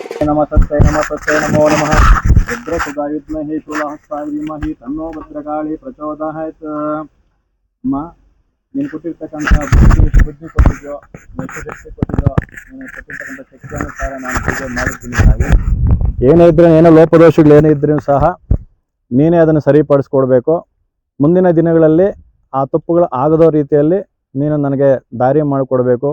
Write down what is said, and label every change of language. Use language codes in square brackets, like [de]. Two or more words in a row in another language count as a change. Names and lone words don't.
[sa] तस्मै नमो नमः रुद्रसुधाय विद्महे शूलहस्ताय धीमहि तन्नो भद्रकाली प्रचोदयात् [kn] ಅಮ್ಮ ನೀನು ಕೊಟ್ಟಿರ್ತಕ್ಕಂಥ ಬುದ್ಧಿ ಕೊಟ್ಟಿದ್ದೋ ಶಕ್ತಿ ಕೊಟ್ಟಿದ್ದೋ ನೀನು ಕೊಟ್ಟಿರ್ತಕ್ಕಂಥ ಶಕ್ತಿ ಅನುಸಾರ ನಾನು ಪೂಜೆ ಮಾಡಿದ್ದೀನಿ ತಾಯಿ. ಏನೇ ಇದ್ರೂ ಏನೋ ಲೋಪದೋಷಗಳು ಏನೇ ಇದ್ರೂ ಸಹ ನೀನೇ ಅದನ್ನು ಸರಿಪಡಿಸ್ಕೊಡ್ಬೇಕು. ಮುಂದಿನ ದಿನಗಳಲ್ಲಿ ಆ ತಪ್ಪುಗಳು ಆಗದೋ ರೀತಿಯಲ್ಲಿ ನೀನು ನನಗೆ ದಾರಿ ಮಾಡಿಕೊಡ್ಬೇಕು.